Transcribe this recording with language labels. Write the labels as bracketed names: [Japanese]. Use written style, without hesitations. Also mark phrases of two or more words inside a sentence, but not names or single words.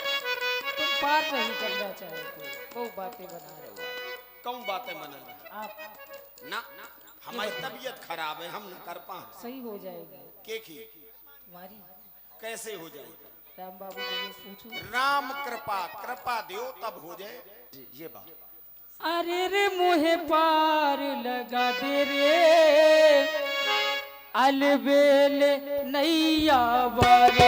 [Hindi] तुम पार नहीं करना चाहते, वो बातें बना रहे हो कौन बातें बना रहे आप। ना? हमारी तबीयत खराब है, हम न कर पाए। सही हो जाएगी के की तुम्हारी। कैसे हो जाएगी? राम बाबू को ये पूछो। राम कृपा दो तब हो जाए। ये बात अरे रे मुहे पार लगा दे रे, अलबेल नैया वारे।